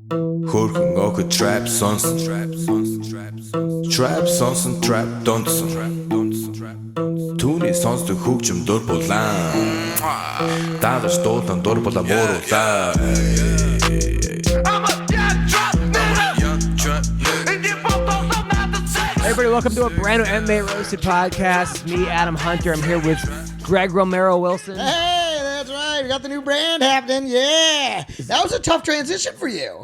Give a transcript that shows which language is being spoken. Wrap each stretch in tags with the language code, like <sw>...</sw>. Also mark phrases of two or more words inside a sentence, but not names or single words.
<mn>Хөрхөн охид trap сонсон. Trap сонсон, trap донсон. Түүний сонсдог хөгжим дур булаан. Дагаж дуулан дур булаа мууруулаа.</mn> <en>Everybody, welcome to a brand new MMA Roasted podcast. It's me, Adam Hunter. I'm here with Greg Romero Wilson. Hey, that's right. We got the new brand happening. Yeah. That was a tough transition for you.</en>